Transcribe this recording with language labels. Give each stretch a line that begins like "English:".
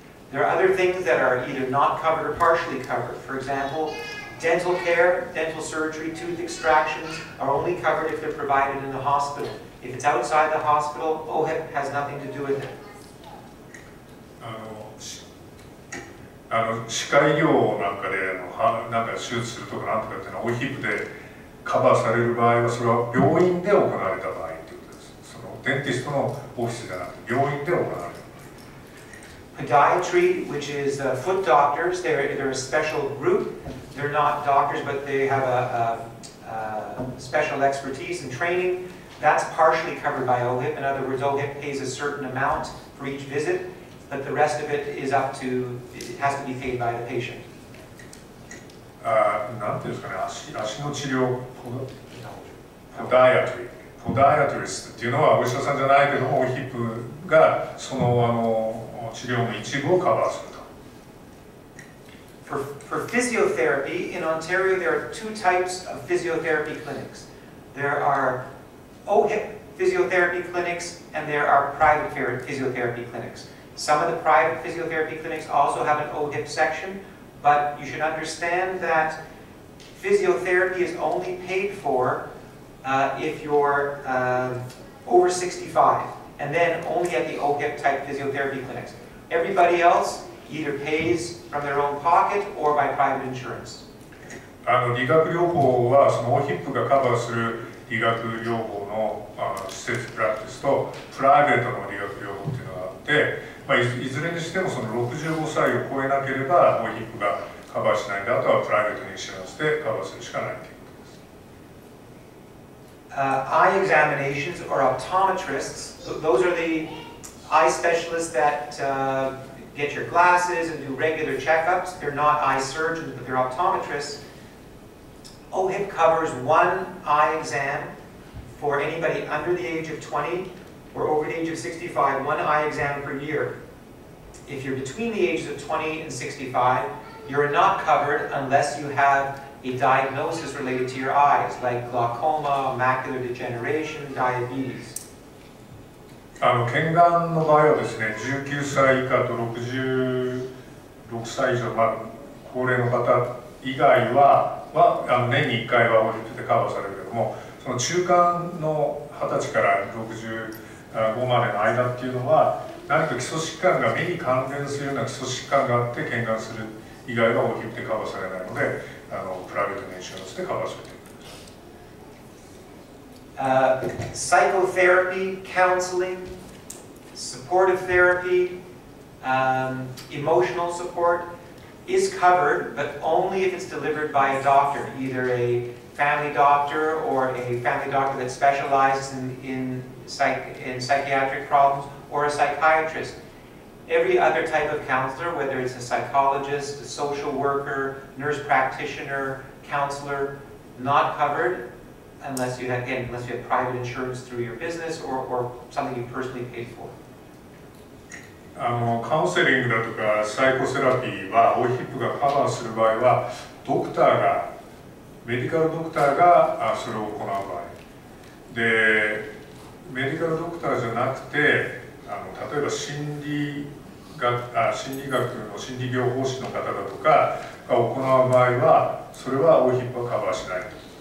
English: There are other things that are either not covered or partially covered. For example, dental care, dental surgery, tooth extractions are only covered if they're provided in the hospital. If it's outside the hospital, OHIP has nothing to do with it.
Japanese: 歯科医療なんかでなんか手術するとかなんとかっていうのはOHIPでカバーされる場合は、それは病院で行われた場合ということです。そのデンティストのオフィスじゃなくて病院で行われる。
English: Podiatry, which is foot doctors. They're a special group. They're not doctors, but they have a special expertise and training. That's partially covered by OHIP. In other words, OHIP pays a certain amount for each visit, but the rest of it is up to, it has to be paid by the patient.
Japanese: なんていうんですかね、足の治療、ポダイアトリストっていうのはお医者さんじゃないけども、OHIP がその治療の一部をカバーすると。
English: For physiotherapy, in Ontario there are two types of physiotherapy clinics. There are OHIP physiotherapy clinics and there are private physiotherapy clinics. Some of the private physiotherapy clinics also have an OHIP section, but you should understand that physiotherapy is only paid for if you're over 65, and then only at the OHIP type physiotherapy clinics. Everybody else either pays from their own pocket or by private insurance.
Japanese: 理学療法はその OHIP がカバーする理学療法の施設プラクティスとプライベートの理学療法っていうのがあって、いずれにしてもその65歳を超えなければ OHIP がカバーしないんで、あとはプライベートにインシュランスでカバーするしかないということです。
English: Eye examinations or optometrists, those are the eye specialists that get your glasses and do regular checkups. They're not eye surgeons, but they're optometrists. OHIP covers one eye exam for anybody under the age of 20 or over the age of 65, one eye exam per year. If you're between the ages of 20 and 65, you're not covered unless you have a diagnosis related to your eyes, like glaucoma, macular degeneration, diabetes.
Japanese: 検眼の場合はですね、19歳以下と66歳以上、高齢の方以外は年に1回は OHIP でカバーされるけども、その中間の20歳から65までの間っていうのは、何か基礎疾患が目に関連するような基礎疾患があって検眼する以外は OHIP でカバーされないので、プライベートのインシュランスでカバーするということです。
English: Psychotherapy, counseling, supportive therapy, emotional support is covered, but only if it's delivered by a doctor, either a family doctor or a family doctor that specializes in psychiatric problems, or a psychiatrist. Every other type of counselor, whether it's a psychologist, a social worker, nurse practitioner, counselor, not covered unless you have, again, unless you have private insurance through your business or something you personally paid for.
Japanese: カウンセリングだとかサイコセラピーは OHIP がカバーする場合はメディカルドクターがそれを行う場合で、メディカルドクターじゃなくて例えば心理学の心理療法士の方だとかが行う場合はそれは OHIP はカバーしない。